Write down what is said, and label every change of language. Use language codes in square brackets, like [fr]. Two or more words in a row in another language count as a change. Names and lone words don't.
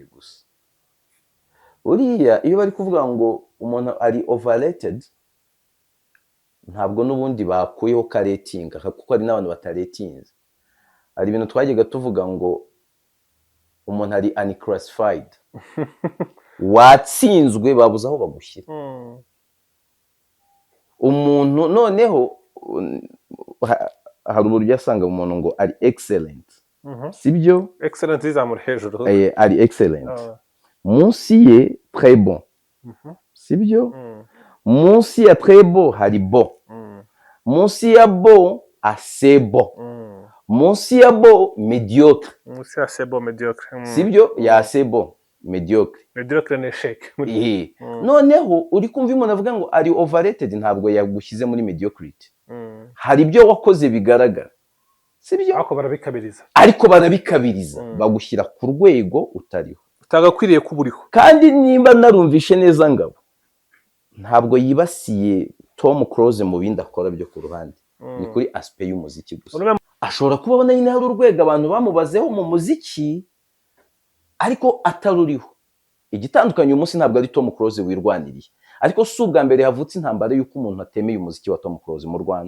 [rw] gusa uriya iyo bari kuvuga ngo umuntu ari overrated ntabwo n'ubundi bakuyeho karetinga kuko hari n'abantu bataretinze hari ibintu twajyaga tuvuga ngo umuntu ari unclassified watsinzwe babuze aho bagushyira umuntu noneho hari uburyo asanga umuntu ngo ari excellent sibyo excellent izamura hejuru ari excellent munsi ye [fr] très bon [rw] sibyo munsi ya [fr] très bon [rw] hari bon munsi ya [fr] bon assez bon [rw] munsi ya [fr] bon médiocre [rw] munsi ya [fr] assez bon médiocre [rw] sibyo ya [fr] assez bon médiocre [rw] médiocre ni échec noneho uri kumva umuntu avuga ngo ari overrated ntabwo yagushyize muri mediocrity hari ibyo wakoze bigaragara sibyo ariko barabikabiriza bagushyira ku rwego utariho utagakwiriye kuburiho kandi nimba narumvishe neza ngabo ntabwo yibasiye Tom Close mu bindi akora byo ku ruhande ni kuri aspect y'umuziki gusa ashobora kuba abona nyine hari urwego abantu bamubazeho mu muziki ariko ataruriho igitandukanye uyu munsi ntabwo ari Tom Close wirwaniriye ariko si ubwa mbere havutse intambara y'uko umuntu atemeye umuziki wa Tom Close mu Rwanda.